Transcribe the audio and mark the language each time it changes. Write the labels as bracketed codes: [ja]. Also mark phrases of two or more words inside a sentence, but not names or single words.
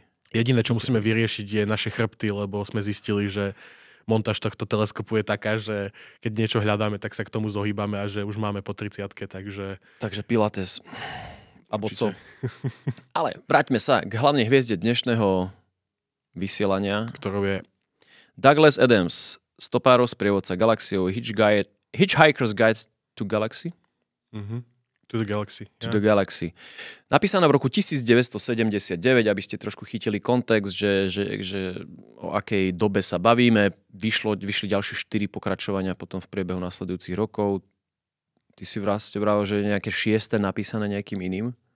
[sk] Jediné, čo musíme vyriešiť, je naše chrbty, lebo sme zistili, že montáž tohto teleskopu je taká, že keď niečo hľadáme, tak sa k tomu zohýbame a že už máme po 30-ke, takže... Takže Pilates. Abo co? Ale vráťme sa k hlavnej hviezde dnešného vysielania. Ktorou je... Douglas Adams, stopárov sprievodca galaxiou, Hitchhiker's Guide to Galaxy. Mhm. To the Galaxy. To the Galaxy. Napísaná v roku 1979, aby ste trošku chytili kontext, že o akej dobe sa bavíme. Vyšli ďalšie 4 pokračovania potom v priebehu nasledujúcich rokov. Ty si vravel, že nejaké 6. napísané nejakým iným?